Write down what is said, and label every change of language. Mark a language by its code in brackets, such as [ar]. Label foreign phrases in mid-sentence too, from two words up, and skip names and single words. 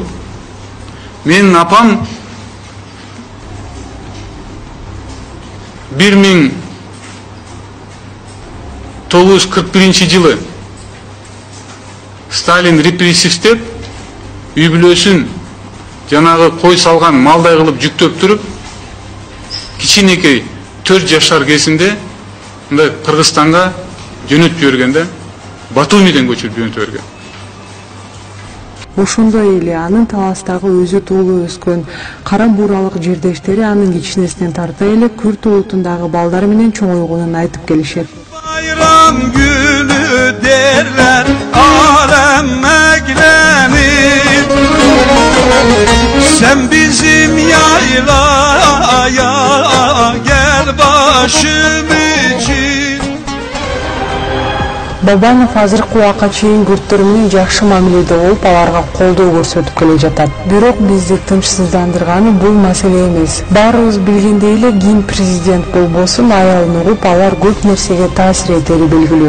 [ky] Менин апам 1941 жылы Сталин репрессивдеп үй бүлөсүн жанагы кой салган малдай кылып жүктөп туруп, кичинекей 4 жашар кезинде мындай Кыргызстанга жөнөтүп жибергенде, Батумиден көчүрүп жөнөтүп берген. Ошондой эле анын таластагы өзү туулуп өскөн кара бууралык жердештери анын кичинесинен тарта эле Күрт улутундагы балдар менен чоңойгонун айтып келишет. [tr] Bayram günü derler alem eklenir. Sen bizim yaylaya gel başım için. [ky] Бабанов азыркы убакка чейин күрттөр менен жакшы мамиледе болуп, аларга колдоо көрсөтүп келе жатат. Бирок бизди тынчсыздандырганы бул маселе эмес. Баарыбыз билгендей эле, ким президент болбосун, аялын угуп, алар көп нерсеге таасир этери белгилүү.